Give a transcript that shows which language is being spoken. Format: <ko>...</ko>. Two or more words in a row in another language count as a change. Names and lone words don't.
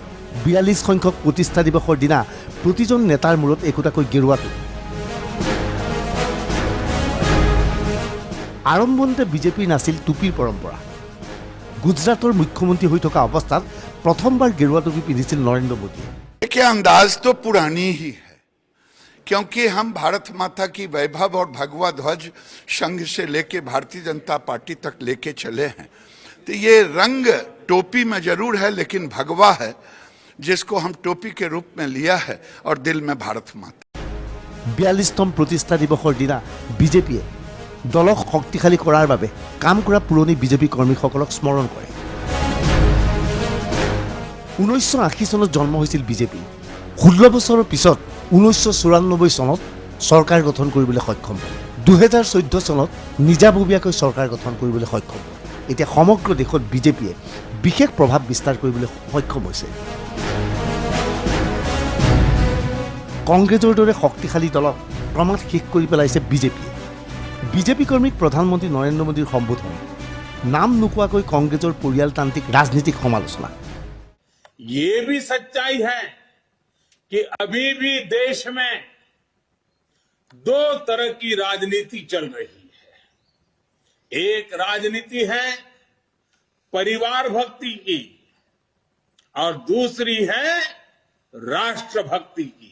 <as>৪২ সংখ্যক প্ৰতিষ্ঠা দিৱসৰ দিনা প্ৰতিজন নেতাৰ মূৰত একোটাকৈ গেৰুৱা টুপি। আৰম্ভণিতে বিজেপিৰ নাছিল টুপিৰ পৰম্পৰা। গুজৰাটৰ মুখ্যমন্ত্ৰী হৈ থকা অৱস্থাত প্ৰথমবাৰ গেৰুৱা টুপি পিন্ধিছিল নৰেন্দ্ৰ মোদীয়ে।</as> <hi>देखिए, अंदाज तो पुरानी ही है, क्योंकि हम भारत माता की वैभव और भगवा ध्वज संघ से लेके भारतीय जनता पार्टी तक लेके चले हैं। तो ये रंग टोपी में जरूर है, लेकिन भगवा है, जिसको हम टोपी के रूप में लिया है, और दिल में भारत माता।</hi> <as>৪২তম প্ৰতিষ্ঠা দিৱসৰ দিনা বিজেপিয়ে দলক শক্তিশালী কৰাৰ বাবে কাম কৰা পুৰণি বিজেপি কৰ্মীসকলক স্মৰণ কৰে। ১৯৮০ চনত জন্ম হৈছিল বিজেপি। ১৬ বছৰৰ পিছত ১৯৯৪ চনত চৰকাৰ গঠন কৰিবলৈ সক্ষম হয়। ২০১৪ চনত নিজাববীয়াকৈ চৰকাৰ গঠন কৰিবলৈ সক্ষম হয়। এতিয়া সমগ্ৰ দেশত বিজেপিয়ে বিশেষ প্ৰভাৱ বিস্তাৰ কৰিবলৈ সক্ষম হৈছে। কংগ্ৰেছৰ দৰে শক্তিশালী দলক ক্ৰমাৎ শেষ কৰি পেলাইছে বিজেপিয়ে। বিজেপি কৰ্মীক প্ৰধানমন্ত্ৰী নৰেন্দ্ৰ মোদীৰ সম্বোধন, নাম নোকোৱাকৈ কংগ্ৰেছৰ পৰিয়ালতান্ত্ৰিক ৰাজনীতিক সমালোচনা।</as> <hi>ये भी सच्चाई है कि अभी भी देश में दो तरह की राजनीति चल रही है। एक राजनीति है परिवार भक्ति की और दूसरी है राष्ट्र भक्ति की।</hi>